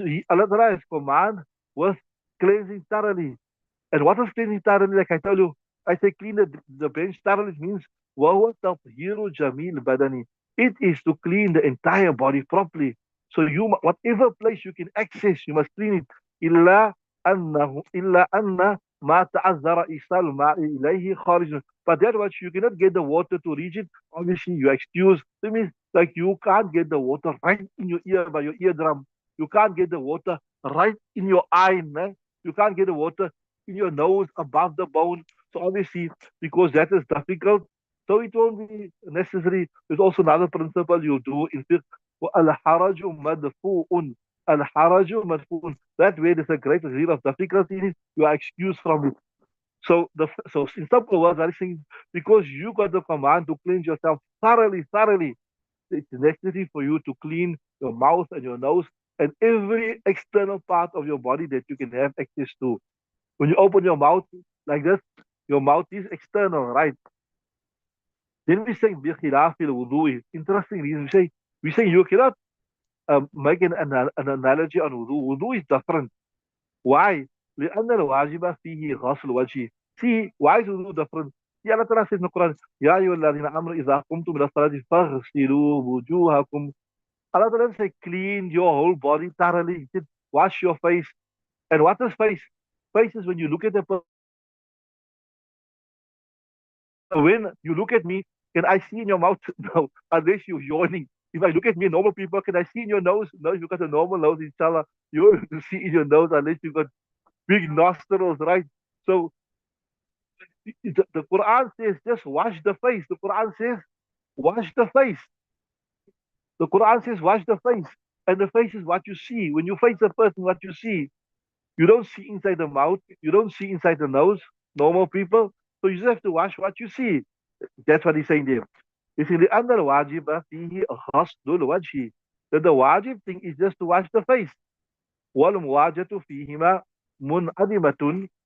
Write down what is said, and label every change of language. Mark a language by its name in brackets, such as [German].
[English] Allah Ta'ala is command was cleansing thoroughly. And what is cleansing thoroughly? Like I tell you, I say clean the bench thoroughly means [Arabic] وهو تطهير جميع بدني. [English] It is to clean the entire body properly. So whatever place you can access, you must clean it. [Arabic] إلا أن ما تعذر إيصال الماء إليه خارج. [English] But that much you cannot get the water to reach it. Obviously, you excuse. That means like you can't get the water right in your ear by your eardrum. You can't get the water right in your eye. Man. You can't get the water in your nose above the bone. So obviously, because that is difficult, so it won't be necessary. There's also another principle you do in fiqh. [Arabic] الحرج مدفوع. الحرج مدفوع. [English] That way there's a great deal of difficulty in it. You are excused from it. So in simple words, I'm saying because you got the command to cleanse yourself thoroughly, thoroughly, it's necessary for you to clean your mouth and your nose and every external part of your body that you can have access to. When you open your mouth like this, your mouth is external, right? Then we say [Arabic] بخلاف الوضوء. [English] Interesting reason. We say you cannot make an analogy on wudu. Wudu is different. Why? [Arabic] لأن الواجب فيه غسل وجهه. [English] See, why is wudu different? See, Allah Ta'ala says in the Quran, [Arabic] يا أيها الذين آمنوا إذا قمتم إلى الصلاة فاغسلوا وجوهكم. [English] Allah Ta'ala say, clean your whole body thoroughly. He said, wash your face. And what is face? Face is when you look at the person. When you look at me, can I see in your mouth? No, unless you're yawning. If I look at me, normal people, can I see in your nose? No, if you've got a normal nose, inshallah, you're able to see in your nose unless you've got big nostrils, right? So the Quran says just wash the face. The Quran says wash the face. The Quran says wash the face. And the face is what you see. When you face a person, what you see. You don't see inside the mouth. You don't see inside the nose. Normal people. So you just have to wash what you see. That's what he's saying there. He's saying [Arabic] لأن الواجب فيه غسل الوجه. [English] That the wajib thing is just to wash the face. [Arabic] والمواجهة فيهما منعدمة.